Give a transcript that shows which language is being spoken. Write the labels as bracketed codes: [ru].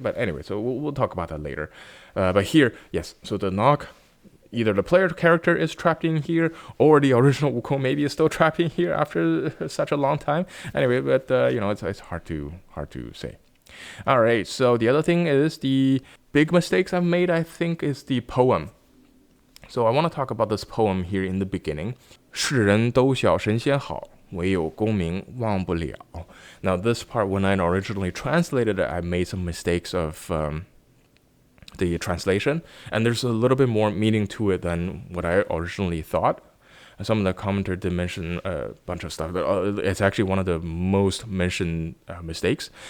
[en] But anyway, so we'll talk about that later. But here, yes, so the knock, either the player character is trapped in here, or the original Wukong maybe is still trapped in here after such a long time. Anyway, but it's hard to say. All right, so the other thing is the big mistakes I've made, I think, is the poem. So I want to talk about this poem here in the beginning. [zh] 世人都晓神仙好，唯有功名忘不了. [en] Now this part, when I originally translated it, I made some mistakes of the translation, and there's a little bit more meaning to it than what I originally thought. And some of the commenters did mention a bunch of stuff. It's actually one of the most mentioned mistakes.